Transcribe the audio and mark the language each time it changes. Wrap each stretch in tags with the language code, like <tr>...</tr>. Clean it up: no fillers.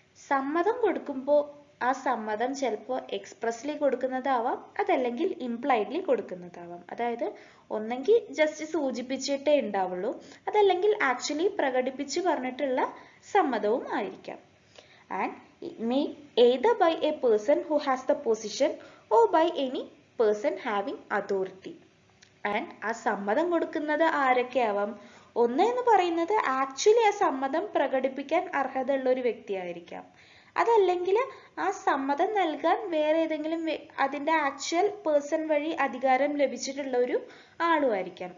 <ml>സമ്മതം കൊടുക്കുമ്പോൾ ആ സമ്മതം ചിലപ്പോൾ എക്സ്പ്രസ്ലി കൊടുക്കുന്നതാവാം, അതല്ലെങ്കിൽ ഇംപ്ലൈഡ്ലി കൊടുക്കുന്നതാവാം. അതായത് ഒന്നെങ്കിൽ ജസ്റ്റ് സൂചിപ്പിച്ചിട്ടേ ഉണ്ടാവുള്ളൂ, അതല്ലെങ്കിൽ ആക്ച്വലി പ്രകടിപ്പിച്ച് പറഞ്ഞിട്ടുള്ള സമ്മതവും ആയിരിക്കാം.</ml> <en>And it may either by a person who has the position or by any person having authority.</en> <ml>And ആ സമ്മതം കൊടുക്കുന്നത് ആരൊക്കെ ആവാം? ഒന്ന് എന്ന് പറയുന്നത് ആക്ച്വലി ആ സമ്മതം പ്രകടിപ്പിക്കാൻ അർഹതയുള്ള ഒരു വ്യക്തിയായിരിക്കാം. അതല്ലെങ്കിൽ ആ സമ്മതം നൽകാൻ വേറെ ഏതെങ്കിലും അതിന്റെ ആക്ച്വൽ പേഴ്സൺ വഴി അധികാരം ലഭിച്ചിട്ടുള്ള ഒരു ആളുമായിരിക്കാം.</ml>